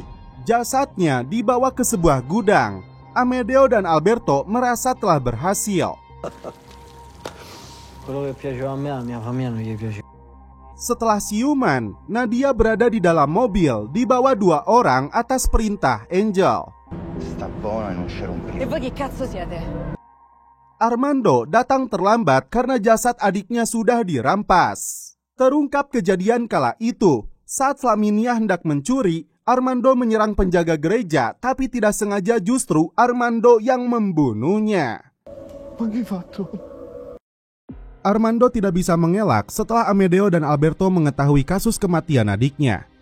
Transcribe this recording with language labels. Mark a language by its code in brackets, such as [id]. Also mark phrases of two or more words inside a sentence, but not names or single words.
[id] Jasadnya dibawa ke sebuah gudang. Amedeo dan Alberto merasa telah berhasil. Setelah siuman, Nadia berada di dalam mobil dibawa 2 orang atas perintah Angel. [it] E voi che cazzo siete? [id] Armando datang terlambat karena jasad adiknya sudah dirampas. Terungkap kejadian kala itu, saat Flaminia hendak mencuri, Armando menyerang penjaga gereja, tapi tidak sengaja justru Armando yang membunuhnya. Armando tidak bisa mengelak setelah Amedeo dan Alberto mengetahui kasus kematian adiknya.